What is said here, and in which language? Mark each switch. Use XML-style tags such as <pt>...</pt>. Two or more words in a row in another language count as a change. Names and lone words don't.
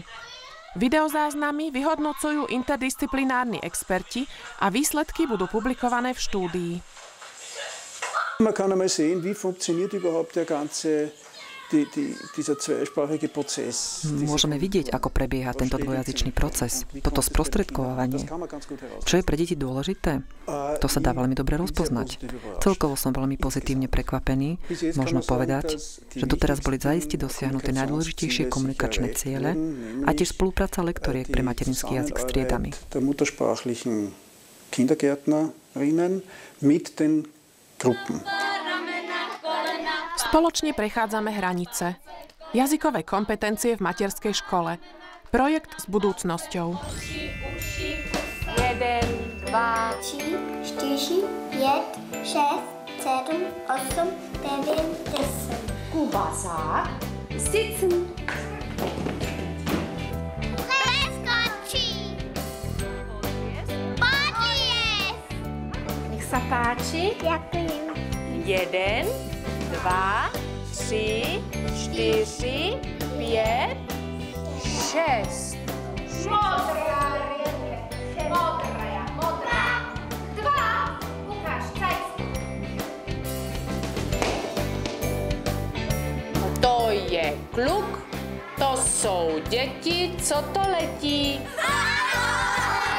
<sk>Videozáznamy vyhodnocujú interdisciplinárni experti a výsledky budú publikované v štúdii.</sk> <de>Man kann einmal sehen, wie funktioniert überhaupt der ganze dieser zweisprachige Prozess.</de> <sk>Môžeme vidieť, ako prebieha tento dvojazyčný proces, toto sprostredkovávanie. Čo je pre deti dôležité? To sa dá veľmi dobre rozpoznať. Celkovo som veľmi pozitívne prekvapený. Možno povedať, že doteraz boli zaiste dosiahnuté najdôležitejšie komunikačné ciele a tiež spolupráca lektoriek pre materinský jazyk s triedami.</sk> <de>Der muttersprachlichen Kindergärtnerinnen mit den Gruppen.</de> <sk>Spoločne prechádzame hranice. Jazykové kompetencie v materskej škole. Projekt s budúcnosťou. 1, 2, 3, 4, 5, 6, 7, 8, 9, 10.</sk> <de>Kuba sagt, sitzen.</de> <sk>Preskočí. Podliez. Nech sa páči. Ďakujem. 1, 2, 3, 4, 5, 6. Modrá. Modrá. 2. Ukáž, cajc.</sk> <cs>To je kluk, to jsou děti, co to letí.</cs>